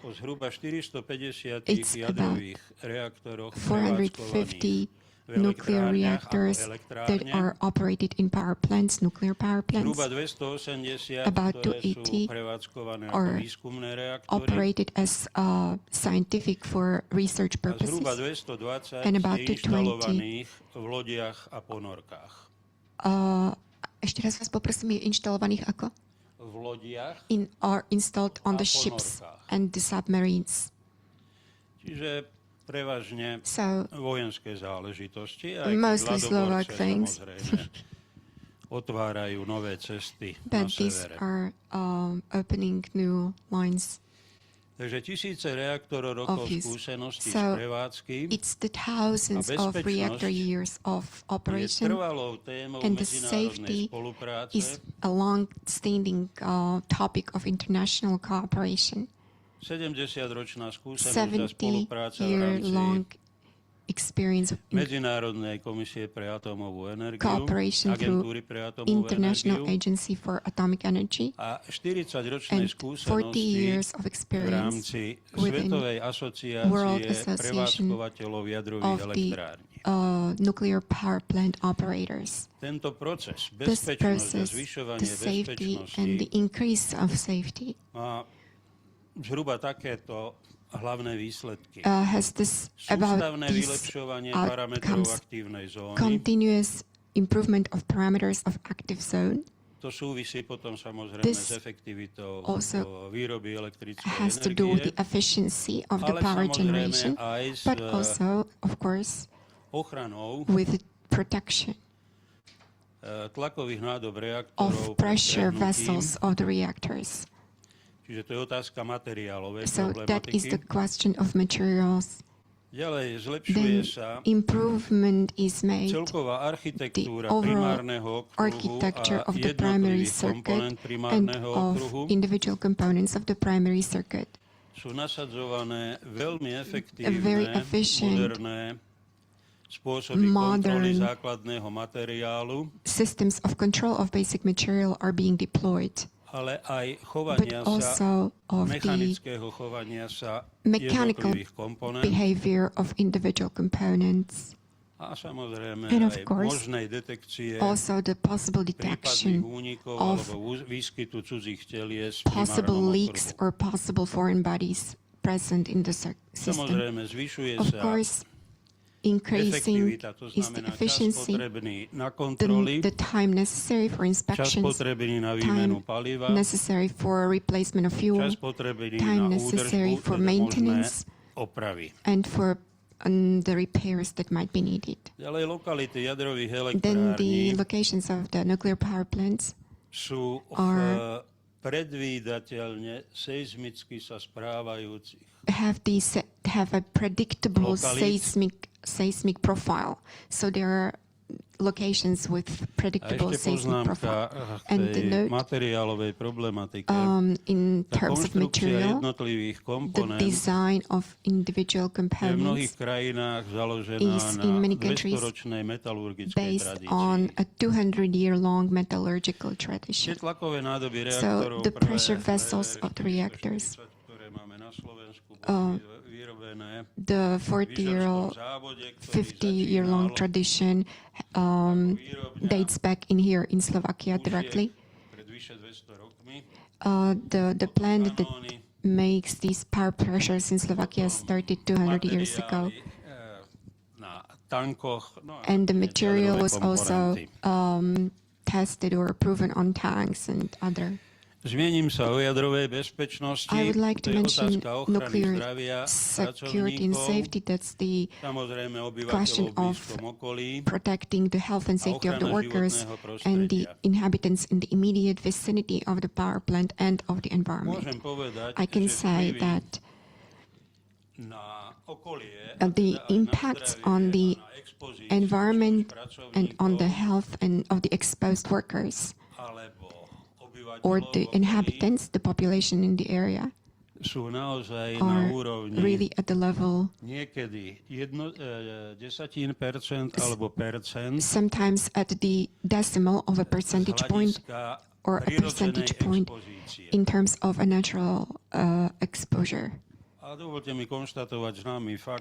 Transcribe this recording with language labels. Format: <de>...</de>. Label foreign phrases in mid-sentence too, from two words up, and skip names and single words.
<en>It's about 450 nuclear reactors that are operated in power plants, nuclear power plants. About 280 are operated as scientific for research purposes, and about 220</en> <sk>ešte raz vás poprosím, je inštalovaných ako?</sk> <en>Are installed on the ships and the submarines.</en> <sk>Čiže prevažne vojenské záležitosti, aj</sk> <en>mostly Slovak things.</en> <sk>Otvárajú nové cesty</sk> <en>But</en> <sk>na</sk> <en>these severe. are opening new lines.</en> <sk>Takže tisíce reaktorov rokov skúseností z</sk> <en>So</en> <sk>prevádzky</sk> <en>it's the thousands of reactor years of</en> <sk>je</sk> <en>operation,</en> <sk>trvalou témou</sk> <en>and the</en> <sk>medzinárodnej</sk> <en>safety</en> <sk>spolupráce</sk> <en>is a long-standing topic of international cooperation.</en> <sk>70-ročná skúsenosť a spolupráca v</sk> <en>70-year-long</en> <sk>rámci</sk> <en>experience of</en> <sk>Medzinárodnej komisie pre atómovú energiu,</sk> <en>cooperation through</en> <sk>agentúry pre atómovú</sk> <en>International</en> <sk>energiu</sk> <en>Agency for Atomic Energy</en> <sk>a 40-ročnej</sk> <en>and 40</en> <sk>skúsenosti</sk> <en>years of</en> <sk>v</sk> <en>experience</en> <sk>rámci</sk> <en>within</en> <sk>Svetovej</sk> <en>World</en> <sk>asociácie</sk> <en>Association</en> <sk>prevádzkovateľov jadrových</sk> <en>of the</en> <sk>elektrární.</sk> <en>nuclear power plant operators.</en> <sk>Tento proces,</sk> <en>This</en> <sk>bezpečnosť a</sk> <en>process,</en> <sk>zvyšovanie</sk> <en>the safety</en> <sk>bezpečnosti</sk> <en>and the increase of safety</en> <sk>má zhruba takéto hlavné výsledky.</sk> <en>has this about</en> <sk>Sústavné</sk> <en>these</en> <sk>vylepšovanie parametrov</sk> <en>outcomes:</en> <sk>aktívnej zóny.</sk> <en>continuous improvement of parameters of active zone.</en> <sk>To súvisí potom samozrejme</sk> <en>This</en> <sk>s efektivitou</sk> <en>also</en> <sk>výroby elektrickej</sk> <en>has to do with the</en> <sk>energie,</sk> <en>efficiency of the</en> <sk>ale</sk> <en>power</en> <sk>samozrejme</sk> <en>generation,</en> <sk>aj s</sk> <en>but also, of course,</en> <sk>ochranou</sk> <en>with protection</en> <sk>tlakových nádob</sk> <en>of</en> <sk>reaktorov pred</sk> <en>pressure</en> <sk>prehnutím.</sk> <en>vessels of the reactors.</en> <sk>Čiže to je otázka materiálovej</sk> <en>So that is the</en> <sk>problematiky.</sk> <en>question of materials.</en> <sk>Ďalej zlepšuje</sk> <en>Then</en> <sk>sa</sk> <en>improvement is made</en> <sk>celková architektúra</sk> <en>the overall</en> <sk>primárneho okruhu</sk> <en>architecture</en> <sk>a</sk> <en>of the primary</en> <sk>jednotlivých</sk> <en>circuit</en> <sk>komponent</sk> <en>and</en> <sk>primárneho</sk> <en>of</en> <sk>okruhu</sk> <en>individual components of the primary circuit.</en> <sk>sú nasadzované veľmi</sk> <en>Very</en> <sk>efektívne,</sk> <en>efficient,</en> <sk>moderné spôsoby kontroly</sk> <en>modern</en> <sk>základného materiálu,</sk> <en>systems of control of basic material are being deployed,</en> <sk>ale aj</sk> <en>but</en> <sk>chovania sa,</sk> <en>also of the</en> <sk>mechanického chovania sa</sk> <en>mechanical</en> <sk>jednotlivých komponent</sk> <en>behavior of individual components,</en> <sk>a samozrejme</sk> <en>and of</en> <sk>aj</sk> <en>course,</en> <sk>možnej detekcie</sk> <en>also the possible</en> <sk>prípadných</sk> <en>detection</en> <sk>únikov</sk> <en>of</en> <sk>alebo výskytu cudzích telies v</sk> <en>possible</en> <sk>primárnom</sk> <en>leaks</en> <sk>okruhu.</sk> <en>or possible foreign bodies present in the system.</en> <sk>Samozrejme, zvyšuje</sk> <en>Of</en> <sk>sa</sk> <en>course, increasing</en> <sk>efektivita, to</sk> <en>is the</en> <sk>znamená čas</sk> <en>efficiency,</en> <sk>potrebný na kontroly,</sk> <en>the time necessary for</en> <sk>čas</sk> <en>inspections,</en> <sk>potrebný na výmenu</sk> <en>time</en> <sk>paliva,</sk> <en>necessary for replacement of fuel,</en> <sk>čas potrebný</sk> <en>time</en> <sk>na</sk> <en>necessary</en> <sk>údržbu,</sk> <en>for</en> <sk>teda možné</sk> <en>maintenance,</en> <sk>opravy.</sk> <en>and for the repairs that might be needed.</en> <sk>Ďalej lokality jadrových</sk> <en>Then the</en> <sk>elektrární</sk> <en>locations of the nuclear power plants</en> <sk>sú</sk> <en>are-</en> <sk>predvídateľne seizmicky sa správajúcich.</sk> <en>have a predictable</en> <sk>Localit.</sk> <en>seismic profile. So there are locations with</en> <sk>A</sk> <en>predictable</en> <sk>ešte</sk> <en>seismic</en> <sk>poznámka</sk> <en>profile.</en> <sk>k</sk> <en>And the</en> <sk>tej</sk> <en>note</en> <sk>materiálovej problematike.</sk> <en>in</en> <sk>Tá</sk> <en>terms of</en> <sk>konštrukcia</sk> <en>material,</en> <sk>jednotlivých</sk> <en>the</en> <sk>komponent</sk> <en>design of individual</en> <sk>je v mnohých</sk> <en>components</en> <sk>krajinách založená</sk> <en>is</en> <sk>na</sk> <en>in many countries</en> <sk>200-ročnej metalurgickej</sk> <en>based on</en> <sk>tradícii.</sk> <en>a 200-year-long metallurgical</en> <sk>Tie</sk> <en>tradition.</en> <sk>tlakové nádoby</sk> <en>So</en> <sk>reaktorov</sk> <en>the</en> <sk>prvé</sk> <en>pressure vessels of the reactors,</en> <sk>440, ktoré máme na Slovensku, boli vyrobené</sk> <en>the</en> <sk>v Vyžarskom</sk> <en>40-year-old,</en> <sk>závode, ktorý</sk> <en>50-year-long</en> <sk>začínal</sk> <en>tradition</en> <sk>výrobňa</sk> <en>dates back in here in Slovakia</en> <sk>pušiek</sk> <en>directly.</en> <sk>pred vyše 200 rokmi.</sk> <en>The plant that</en> <sk>Kanóny,</sk> <en>makes these power pressures in Slovakia started 200 years ago.</en> <sk>materiály, na tankoch, no a</sk> <en>And the</en> <sk>nakoniec</sk> <en>material</en> <sk>jadrové</sk> <en>was also</en> <sk>komponenty.</sk> <en>tested or proven on tanks and other.</en> <sk>Zmiením sa o jadrovej bezpečnosti.</sk> <en>I would like to</en> <sk>To je</sk> <en>mention</en> <sk>otázka ochrany</sk> <en>nuclear</en> <sk>zdravia</sk> <en>security and</en> <sk>pracovníkov,</sk> <en>safety. That's the</en> <sk>samozrejme</sk> <en>question</en> <sk>obyvateľov v</sk> <en>of</en> <sk>blízkom okolí</sk> <en>protecting the health and</en> <sk>a</sk> <en>safety of the</en> <sk>ochrana</sk> <en>workers</en> <sk>životného</sk> <en>and the</en> <sk>prostredia.</sk> <en>inhabitants in the immediate vicinity of the power plant and of the environment.</en> <sk>Môžem povedať,</sk> <en>I can</en> <sk>že</sk> <en>say</en> <sk>vplyvy</sk> <en>that</en> <sk>na okolie,</sk> <en>the</en> <sk>teda aj na</sk> <en>impacts</en> <sk>zdravie</sk> <en>on the</en> <sk>a na expozíciu</sk> <en>environment and on the</en> <sk>pracovníkov</sk> <en>health and of the exposed workers</en> <sk>alebo</sk> <en>or</en> <sk>obyvateľov</sk> <en>the</en> <sk>v okolí</sk> <en>inhabitants, the population in the area,</en> <sk>sú naozaj na</sk> <en>are</en> <sk>úrovni</sk> <en>really at the level,</en> <sk>niekedy 10% alebo percent</sk> <en>sometimes at the decimal of a</en> <sk>z</sk> <en>percentage point</en> <sk>hľadiska</sk> <en>or a</en> <sk>prirodzenej</sk> <en>percentage point</en> <sk>expozície.</sk> <en>in terms of a natural exposure.</en> <sk>A dovolte mi konštatovať známy fakt,</sk>